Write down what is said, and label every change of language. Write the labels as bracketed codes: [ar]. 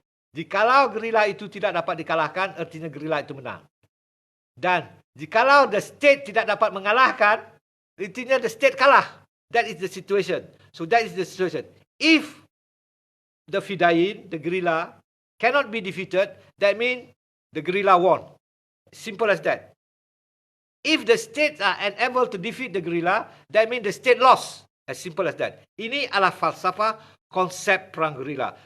[ms] Jikalau gerila itu tidak dapat dikalahkan, artinya gerila itu menang. Dan jikalau the state tidak dapat mengalahkan, artinya the state kalah. [en] That is the situation. So that is the situation. If the Fidayin, the guerrilla, cannot be defeated, that means the guerrilla won. Simple as that. If the states are unable to defeat the guerrilla, that means the state lost. As simple as that. [ms] Ini adalah falsafah konsep perang guerrilla.